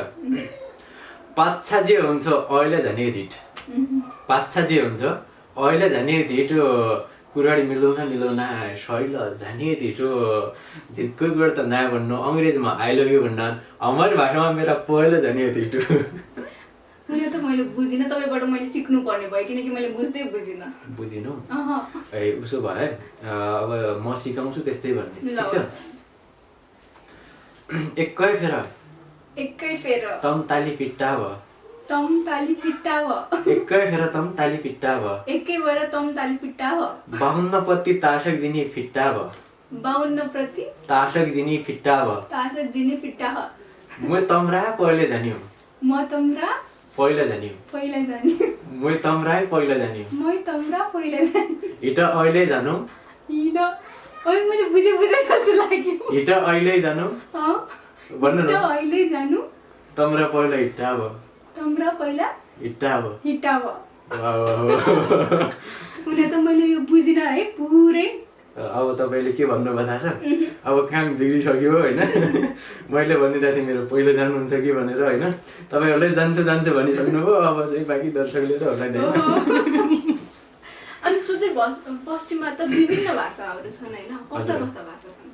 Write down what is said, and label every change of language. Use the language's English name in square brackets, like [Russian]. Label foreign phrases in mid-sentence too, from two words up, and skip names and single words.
[Nepali] पाच्छा जे हुन्छ अहिले झन् ढिट, पाच्छा जे हुन्छ अहिले झन् ढिट, कुराडी मिलाउन शैल झन् ढिटो, कोही कुरा त नयाँ भन्नु, अङ्ग्रेजीमा [English] I love you [Nepali] भन्न, हाम्रो भाषामा मेरो पहिलो झन् ढिटो। यो त मैले बुझिनँ, तपाईँबाट मैले सिक्नु पर्ने भयो किनकि मैले बुझ्दै बुझिनँ। बुझिनु ए उसो भए अब म सिकाउँछु त्यस्तै भन्ने, ठिक छ? [Dotyali] एकै फेर तम ताली पिट्टा भ, तम ताली पिट्टा भ, एकै फेर तम ताली पिट्टा भ, एकै भएर तम ताली पिट्टा भ, 52 पत्ती तासक जिनी फिट्टा भ, 52 प्रति तासक जिनी फिट्टा भ तासक जिनी फिट्टा ह म तम्रा पहिले जानियो म तम्रा पहिला जानियो पहिला जानी म तम्रा पहिला जानियो म तम्रा पहिला जानी हिट अहिले जानु [Nepali] हिँड ओइ मैले बुझे जस्तो लाग्यो [Dotyali] हिट अहिले जानु भन्नु हिँड न अहिले जानु तम्रा पहिला हिट्टा भ तम्रा पहिला हिट्टा भ हिट्टा भ [Nepali] वाह। हुन त मैले यो बुझिन है पुरै अब तपाईँले के भन्नुभयो थाहा छ अब काम बिग्रिसक्यो होइन मैले भनिरहेको थिएँ मेरो पहिलो जानुहुन्छ कि भनेर होइन तपाईँहरूले जान्छु भनिसक्नुभयो अब चाहिँ बाँकी दर्शकले त होला नि अनि सुदूरपश्चिममा त विभिन्न भाषाहरू छन् होइन कस्ता कस्ता भाषा छन्